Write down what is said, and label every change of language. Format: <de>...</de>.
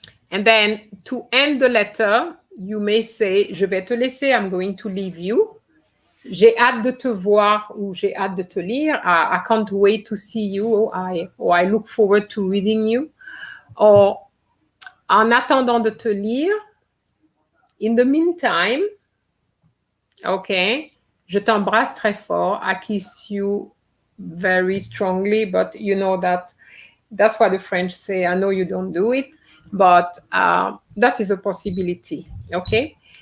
<en>And then to end the letter, you may say,</en> <fr>je vais te laisser,</fr> <en>I'm going to leave you.</en> <fr>J'ai hâte de te voir ou j'ai hâte de te lire.</fr> <en>I can't wait to see you or I look forward to reading you.</en> <fr>Or en attendant de te lire,</fr> <en>in the meantime,</en> <fr>okay, je t'embrasse très fort.</fr> <en>I kiss you very strongly, but you know that's what the French say. I know you don't do it, but that is a possibility, okay?</en>